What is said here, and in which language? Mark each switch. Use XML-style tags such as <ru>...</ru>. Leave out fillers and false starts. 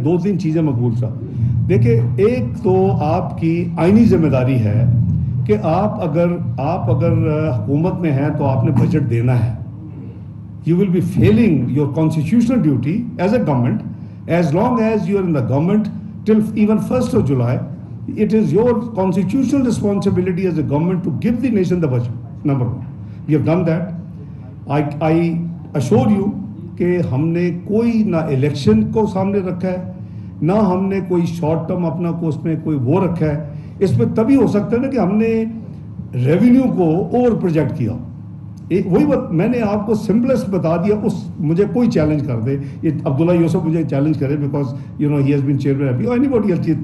<ur>2-3 چیزیں مقبول صاحب. دیکھیں ایک تو آپ کی آئینی ذمہ داری ہے کہ آپ اگر حکومت میں ہیں تو آپ نے بجٹ دینا ہے.</ur> <en>You will be failing your constitutional duty as a government as long as you are in the government till even 1st of July. It is your constitutional responsibility as a government to give the nation the budget. Number one, we have done that. I assure you</en> <ur>کہ ہم نے کوئی نہ election کو سامنے رکھا ہے, نہ ہم نے کوئی شارٹ ٹرم اپنا کو اس میں کوئی وہ رکھا ہے. اس میں تبھی ہو سکتا ہے نا کہ ہم نے ریونیو کو اوور پروجیکٹ کیا. وہی بات میں نے آپ کو سمپلسٹ بتا دیا. مجھے کوئی چیلنج کر دے, یہ عبداللہ یوسف مجھے چیلنج کرے</ur> <en>because he has been chairman</en> <ur>ابھی, اور</ur> <en>Anybody else.</en>